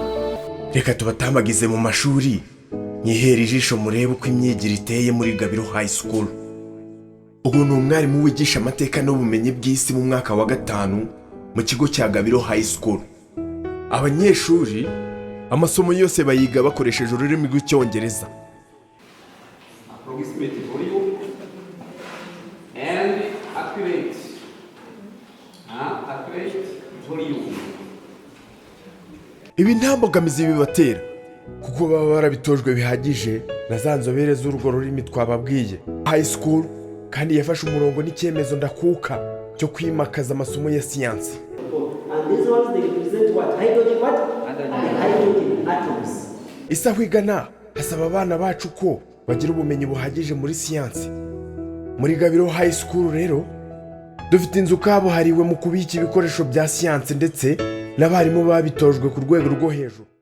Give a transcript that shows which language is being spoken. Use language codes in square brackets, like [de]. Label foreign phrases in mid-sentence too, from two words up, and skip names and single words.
[rw] Reka tubatambagize mu mashuri nyihera ijisho murebe uko imyigire iteye muri Gabiro High School. Ubu ni umwarimu wigisha amateka n'ubumenyi bw'isi mu mwaka wa 5 mu kigo cya Gabiro High School. Abanyeshuri amasomo yose bayiga bakoresheje ururimi rw'icyongereza. [en] Approximate volume and accurate volume. [rw] Ibi nta mbogamizi bibatera kuko baba barabitojwe bihagije na za nzobere z'urwo rurimi twababwiye. High School kandi yafashe umurongo n'icyemezo ndakuka cyo kwimakaza amasomo ya siyansi. [en] And these ones they represent what? Hydrogen what? Hydrogen atoms. [rw] Isa kwigana hasaba abana bacu ko bagira ubumenyi buhagije muri siyansi. Muri Gabiro High School rero dufite inzu kabuhariwe mu kubika ibikoresho bya siyansi ndetse n'abarimu babitojwe ku rwego rwo hejuru.